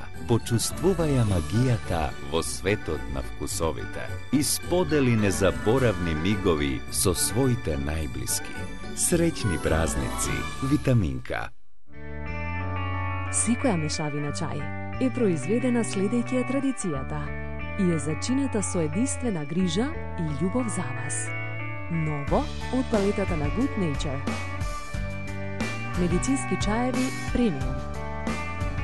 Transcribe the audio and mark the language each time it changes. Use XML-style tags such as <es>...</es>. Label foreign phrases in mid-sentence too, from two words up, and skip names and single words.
<mk>Počustvuvaja magijata vo svetот na vkusovite. Ispodeli nezaboravni migovi so svojite najbliski. Srećni praznici, Vitaminka. Секоја мешавина чај е произведена следејќи традицијата и е зачинета со единствена грижа и љубов за вас. Ново од палетата на Good Nature. Медицински чаеви премиум.</mk>